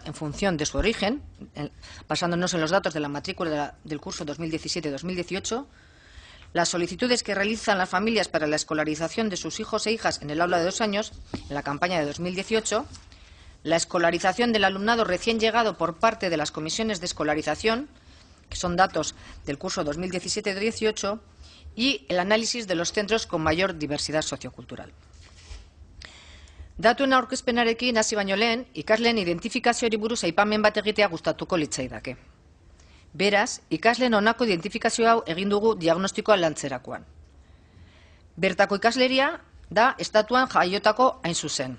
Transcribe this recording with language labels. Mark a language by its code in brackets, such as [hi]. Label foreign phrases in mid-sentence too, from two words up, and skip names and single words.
[es] en función de su origen, basándonos en los datos de la matrícula del curso 2017-2018, las solicitudes que realizan las familias para la escolarización de sus hijos e hijas en el aula de 2 años, en la campaña de 2018, la escolarización del alumnado recién llegado por parte de las comisiones de escolarización, que son datos del curso 2017-18, y el análisis de los centros con mayor diversidad sociocultural. [eu] Datuen aurkezpenarekin hasi baino lehen, ikasleen identifikazioari buruz aipamen bat egitea gustatuko litzaidake. Beraz, ikasleen honako identifikazio hau egin dugu diagnostikoa lantzerakoan. Bertako ikasleria da estatuan jaiotako hain zuzen.